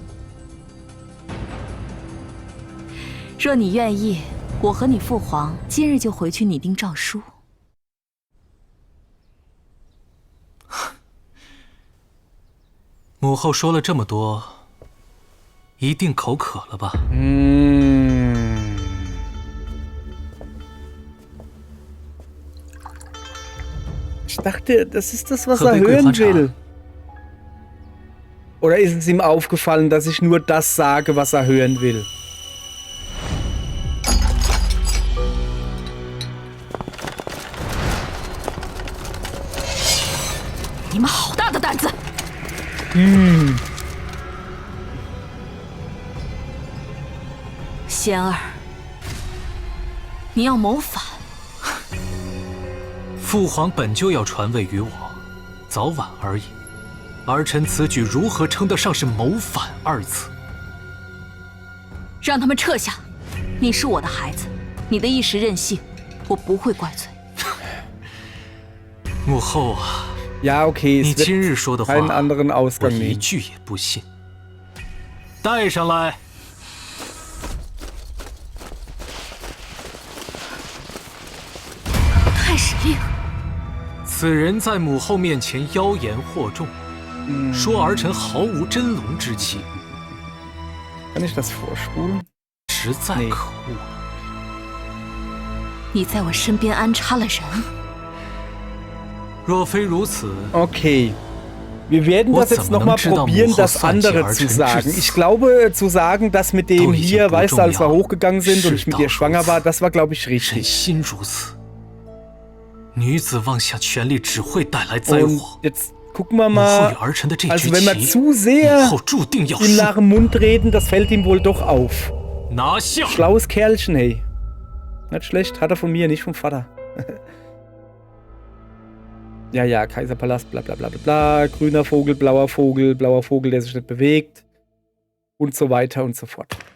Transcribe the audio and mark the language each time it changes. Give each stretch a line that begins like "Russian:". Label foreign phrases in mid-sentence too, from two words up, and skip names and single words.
Chinese: 若你愿意，我和你父皇今日就回去拟定诏书。母后说了这么多，一定口渴了吧？
German: Ich dachte, das ist das, was er hören will. Oder ist es ihm aufgefallen, dass ich nur das sage, was er hören will?
Chinese: 你们好大的胆子！贤儿，你要谋反？父皇本就要传位于我，早晚而已。儿臣此举如何称得上是谋反二字？让他们撤下！你是我的孩子，你的一时任性，我不会怪罪。母后啊，
German: Ja, okay,
Chinese: 你
German: es
Chinese: 今日
German: wird
Chinese: 说的话，
German: keinen anderen
Chinese: 我
German: Ausgang
Chinese: 一
German: nehmen.
Chinese: 句也不信。带上来。太史令，此人在母后面前妖言惑众，说儿臣毫无真龙之气，
German: Kann ich das vorspulen?
Chinese: 实在可恶。你在我身边安插了人。若非如此，
German: Okay. Wir werden das jetzt nochmal probieren, das andere zu sagen. Ich glaube, zu sagen, dass mit dem hier, weißt du, als wir hochgegangen sind und ich mit ihr schwanger war, das war, glaube ich,
Chinese: 身
German: richtig.
Chinese: 心如此，女子妄下权力只会带来灾
German: Und
Chinese: 祸。
German: jetzt gucken wir
Chinese: 母后与
German: mal,
Chinese: 儿臣的这
German: also
Chinese: 局
German: wenn wir
Chinese: 棋，
German: zu
Chinese: 母
German: sehr
Chinese: 后注定要
German: ihm
Chinese: 输。
German: nach dem Mund reden, das fällt ihm wohl doch auf.
Chinese: 拿下！
German: Schlaues Kerlchen, hey. Nicht schlecht, hat er von mir, nicht vom Vater. Ja, ja, Kaiserpalast, bla bla bla bla bla, grüner Vogel, blauer Vogel, der sich nicht bewegt und so weiter und so fort.